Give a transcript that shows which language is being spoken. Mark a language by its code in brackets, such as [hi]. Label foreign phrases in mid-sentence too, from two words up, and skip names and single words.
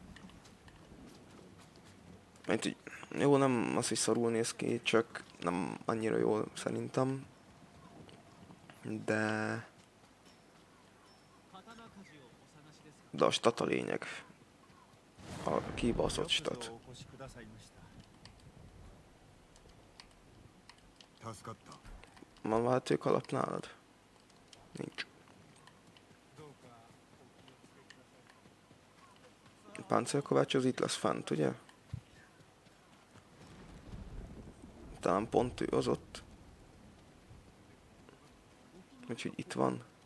[hu] Mert úgy, jó, nem az, hogy szarul néz ki, csak nem annyira jól szerintem. De... De a stat a lényeg. A kibaszott stat. [ja] 助かった。 [hu] Van váltők alap nálad? Nincs. Páncélkovács az itt lesz fent, ugye? Talán pont ő az ott. Úgyhogy itt van.